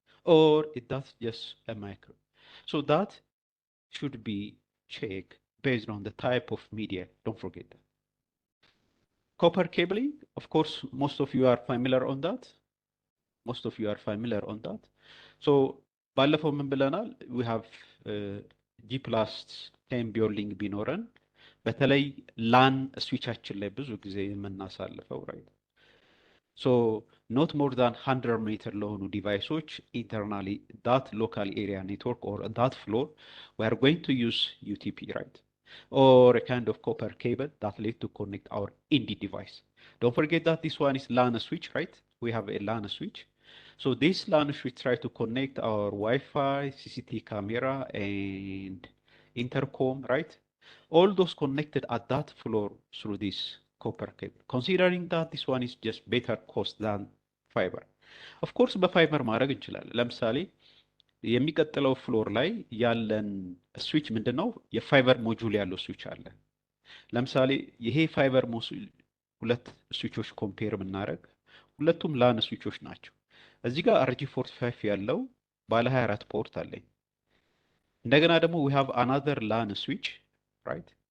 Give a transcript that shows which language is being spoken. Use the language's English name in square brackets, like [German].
[English] Or is that just a micro? So that should be checked based on the type of media. Don't forget that. Copper cabling, of course, most of you are familiar on that. Most of you are familiar on that. [Amharic] So ባለፈው ምን ብለናል? [English] We have G+10 [Amharic] ቢውልዲንግ ቢኖረን በተለይ ላን ስዊቻችን ላይ ብዙ ጊዜ የምናሳልፈው right. [English] So not more than 100 meter [Amharic] ለሆኑ ዲቫይሶች [English] internally that local area network or that floor we are going to use UTP, right? Or a kind of copper cable that lead to connect our ND device. Don't forget that this one is LAN switch, right? We have a LAN switch. So this LAN switch try to connect our Wi-Fi, CCTV camera, and intercom, right? All those connected at that floor through this copper cable. Considering that this one is just better cost than fiber. Of course, [Amharic] በፋይበር ማድረግ እንችላለን። ለምሳሌ የሚቀጥለው ፍሎር ላይ ያለን ስዊች ምንድነው? የፋይበር ሞጁል ያለው ስዊች አለ። ለምሳሌ ይሄ ፋይበር ሞጁል ሁለት ስዊቾች ኮምፔር ብናደርግ ሁለቱም ላን ስዊቾች ናቸው። እዚህ ጋር RG45 ያለው ባለ 24 ፖርት አለኝ። እንደገና ደግሞ [English] we have another LAN switch right